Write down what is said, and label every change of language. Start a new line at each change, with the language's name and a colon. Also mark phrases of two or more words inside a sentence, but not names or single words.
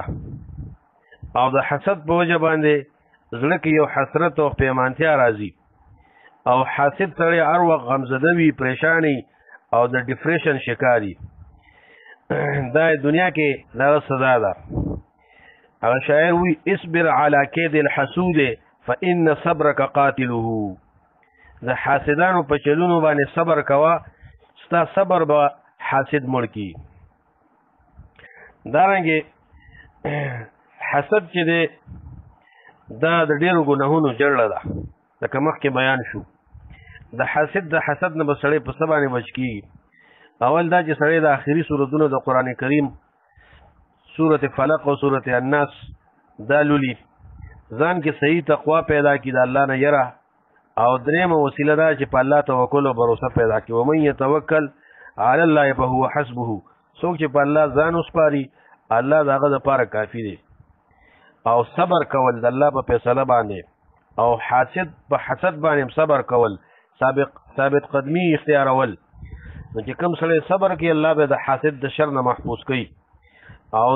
Pashto: او د حسد په وجه باندې زړه کې یو حسرت او پیمانتیا راځي او حاسد سړی هر وخت غمزده وي، پریشانی او د ډپریشن شکاري. دا دنیا کې دغه سزا ده. هغه شاعر وی،
Arabic: اصبر علی کید الحسود فان صبرک قاتله.
Pashto: د حاسدانو په چلونو باندې صبر کوه، ستا صبر به حاسد مړ کی. دارنګې حسد چې دی دا د ډېرو ګناهونو جړله ده، لکه مخکې بیان شو. د حسد نه به سړی په څه باندې بچ کېږي؟ اول دا چې سړی د آخري صورتونو د قرآن کریم صورت فلق او صورت الناس دا لولي، ځان کې صحیح تقوا پیدا کړي، د الله نه یره، او درېیمه وسیله دا چې په الله توکل او بروسه پیدا کړي. ومن یتوکل علی الله فهو حسبه. څوک چې په الله ځان وسپاري الله د هغه دپاره کافي دی. او صبر کول د الله په فیصله باندې، او حاسد په حسد باندې صبر کول، ثابت قدمی اختیارول. نو چې کوم سړی صبر کوي الله به د حاسد د شر نه محفوظ کوي.